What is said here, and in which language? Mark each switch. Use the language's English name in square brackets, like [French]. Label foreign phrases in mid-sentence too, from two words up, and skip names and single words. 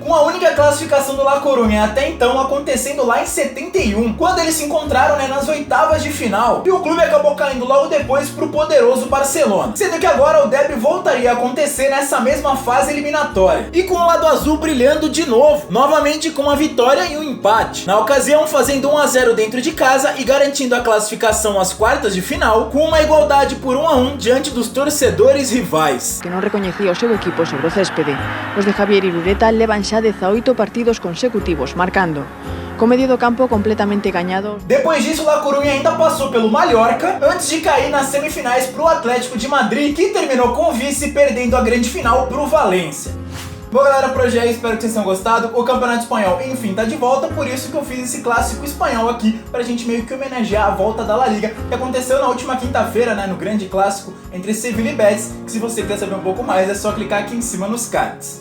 [Portuguese] Com a única classificação do La Coruña até então acontecendo lá em 71, quando eles se encontraram, nas oitavas de final, e o clube acabou caindo logo depois pro poderoso Barcelona, sendo que agora o derby voltaria a acontecer nessa mesma fase eliminatória, e com o lado azul brilhando de novo, novamente com uma vitória e um empate, na ocasião fazendo 1-0 dentro de casa e garantindo a classificação às quartas de final, com uma igualdade por 1-1 diante dos torcedores rivais. Que não reconhecia o seu equipo sobre o céspede, [Galician] os de Javier Irureta levan xa 18 partidos consecutivos marcando, com medio do campo completamente ganhado. [Portuguese] Depois disso, o La Coruña ainda passou pelo Mallorca, antes de cair nas semifinais pro Atlético de Madrid, que terminou com o vice perdendo a grande final pro Valência. Bom, galera, por hoje é isso, espero que vocês tenham gostado. O Campeonato Espanhol, enfim, tá de volta, por isso que eu fiz esse clássico espanhol aqui, pra gente meio que homenagear a volta da La Liga, que aconteceu na última quinta-feira, no grande clássico entre Sevilla e Betis, que se você quer saber um pouco mais, é só clicar aqui em cima nos cards.